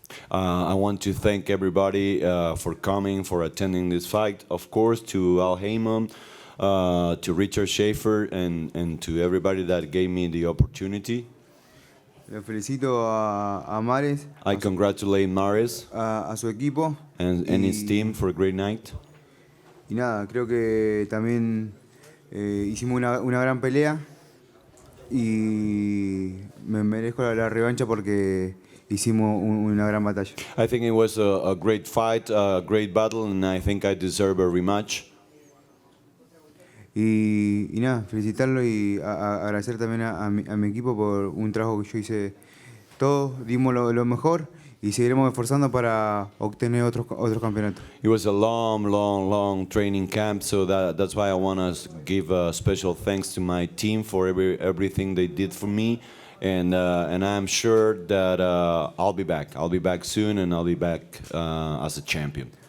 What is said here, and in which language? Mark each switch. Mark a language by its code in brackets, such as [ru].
[en] I want to thank everybody for coming, for attending this fight. Of course, to Al Heyman, to Richard Schaefer, and to everybody that gave me the opportunity. [es] Le felicito a Mares, [en] I congratulate Mares [es] a su equipo. [en] and his team for a great night. [es] Y nada, creo que también hicimos una gran pelea y me merezco la revancha porque hicimos una gran batalla. [en] I think it was a great fight, a great battle, and I think I deserve a rematch. [es] Y nada, felicitarlo y agradecer también a mi equipo por un trabajo que yo hice. Todos dimos lo mejor y seguiremos esforzando para obtener otros campeonatos. [en] It was a long training camp, so that's why I want to give a special thanks to my team for everything they did for me, and I'm sure that I'll be back. I'll be back soon, and I'll be back as a champion.